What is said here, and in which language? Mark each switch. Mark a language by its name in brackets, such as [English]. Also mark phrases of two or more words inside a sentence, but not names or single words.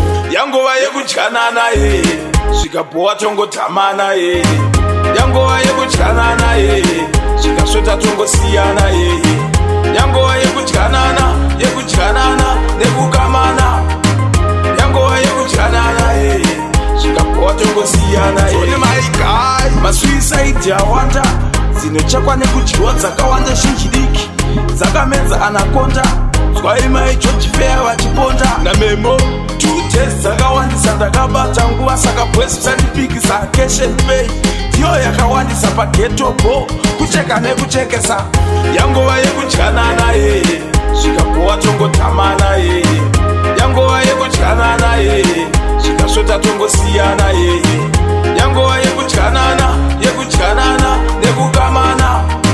[Shona] Yangova yekudyanana yeye, zvikabhowa tongotamana yeye. Yangova yekudyanana yeye, zvikasvota tongosiyana yeye. Yangova yekudyanana, yekudyanana, nekukamana. Yangova yekudyanana yeye, zvikabhowa tongosiyana yeye. [English] Tony my guy, [Shona] masuicide awanda, dzinochekwa nekudyiwa dzakawanda zhinji diki, dzakamedza anaconda. Twai my George Fair vachiponda. Na memo, [English] two days [Shona] dzakawandisa ndakabata nguva, saka boys musandipikisa, [English] cash and pay. [Shona] Ndiyo yakawandisa pageto po, kucheka nekuchekesa. Yangova yekudyanana yeye, zvikabhowa tongotamana yeye. Yangova yekudyanana yeye, zvikasvota tongosiyana yeye. Yangova yekudyanana, yekudyanana, nekukamana.